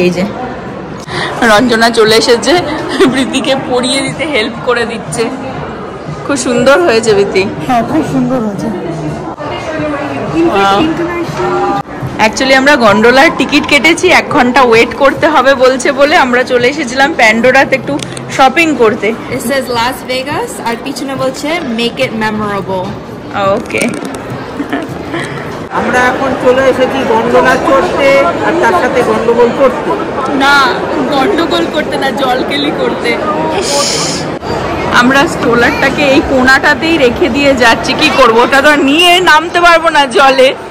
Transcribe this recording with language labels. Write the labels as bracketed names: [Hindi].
[Bangla] এই যে রঞ্জনা চলে এসেছে, প্রীতিকে পরিয়ে দিতে হেল্প করে দিচ্ছে। খুব সুন্দর হয়েছে প্রীতি। হ্যাঁ খুব সুন্দর হয়েছে। অ্যাকচুয়ালি আমরা গন্ডোলার টিকিট কেটেছি, 1 ঘন্টা ওয়েট করতে হবে বলছে বলে আমরা চলে এসেছিলাম প্যান্ডোরাতে একটু শপিং করতে। [English] It says Las Vegas [Bangla] আর পিছনে বলছে [English] make it memorable। Okay, [Bangla] আমরা এখন চলে এসেছি গন্ডোলা চড়তে আর তার সাথে গন্ডগোল করতে। না গন্ডগোল করতে না, জলকেলি করতে। আমরা স্ট্রোলারটাকে এই কোনাটাতেই রেখে দিয়ে যাচ্ছি। কি করবো, ওটা তো নিয়ে নামতে পারবো না জলে।